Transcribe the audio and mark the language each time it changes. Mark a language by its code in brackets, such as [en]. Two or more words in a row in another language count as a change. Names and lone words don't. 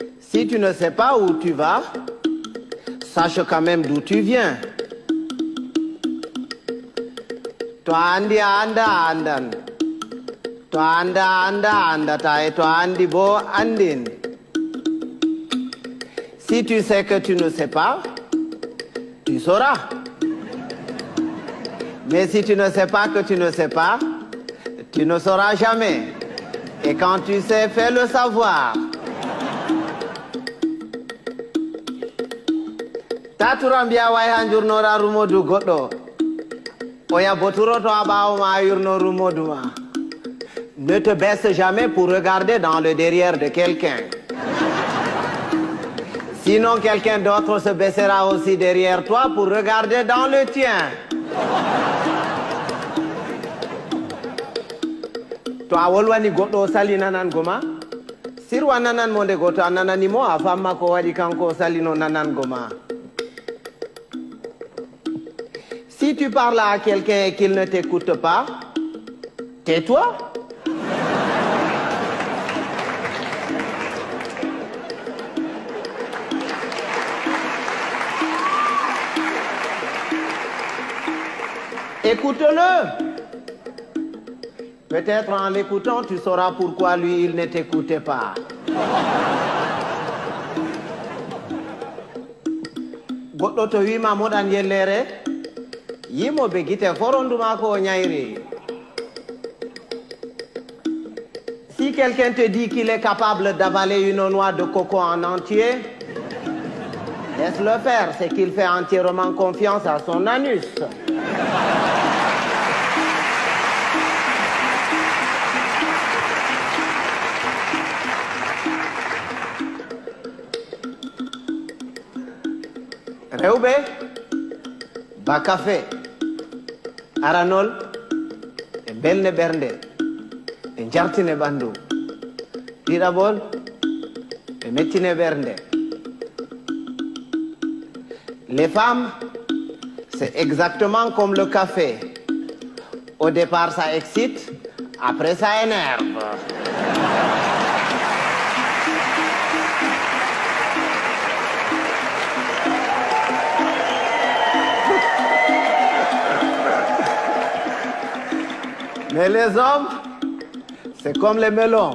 [fr] Si tu ne sais pas où tu vas, sache quand même d'où tu viens. [ff] To andi anda andan. To anda anda andata et to andi bo andin. [fr] Si tu sais que tu ne sais pas, tu sauras. Mais si tu ne sais pas que tu ne sais pas, tu ne sauras jamais. Et quand tu sais, fais le savoir. [ff] Taturambia way hanjurnora rumodu goddo. Oya boturo to abawo ma yurno rumodu ma. [fr] Ne te baisse jamais pour regarder dans le derrière de quelqu'un. Sinon quelqu'un d'autre se baissera aussi derrière toi pour regarder dans le tien. [ff] To awolwani goddo sali nanan goma. Sirwa nanan monde goto nanani mo afamma ko wadi kanko salino nanan goma. [fr] Si tu parles à quelqu'un et qu'il ne t'écoute pas, tais-toi. Écoute-le. Peut-être en l'écoutant, tu sauras pourquoi lui, il ne t'écoutait pas. [ff] Goddo to wima moɗan yellere, yimoɓe guite foronduma ko ñayri. [fr] Si quelqu'un te dit qu'il est capable d'avaler une noix de coco en entier, laisse-le faire, c'est qu'il fait entièrement confiance à son anus. [ff] Rewɓe ba café aranol e belne ɓernde e jartine ɓandu ɗiɗaɓol e mettine ɓernde. [fr] Les femmes, c'est exactement comme le café. Au départ ça excite, après ça énerve. Mais les hommes, c'est comme les melons.